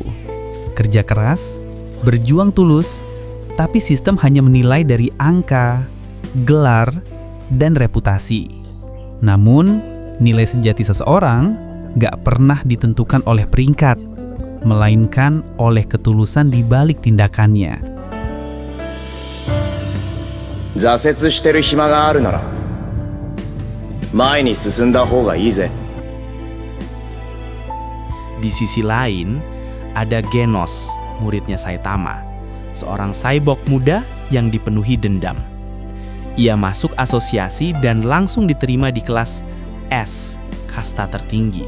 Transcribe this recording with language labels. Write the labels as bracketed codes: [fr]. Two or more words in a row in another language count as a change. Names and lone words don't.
[id] Kerja keras, berjuang tulus, tapi sistem hanya menilai dari angka, gelar, dan reputasi. Namun, nilai sejati seseorang gak pernah ditentukan oleh peringkat, melainkan oleh ketulusan di balik tindakannya. [ja] 挫折してる暇があるなら前に進んだ方がいいぜ。 [id] Di sisi lain, ada Genos, muridnya Saitama, seorang cyborg muda yang dipenuhi dendam. Ia masuk asosiasi dan langsung diterima di kelas S, kasta tertinggi.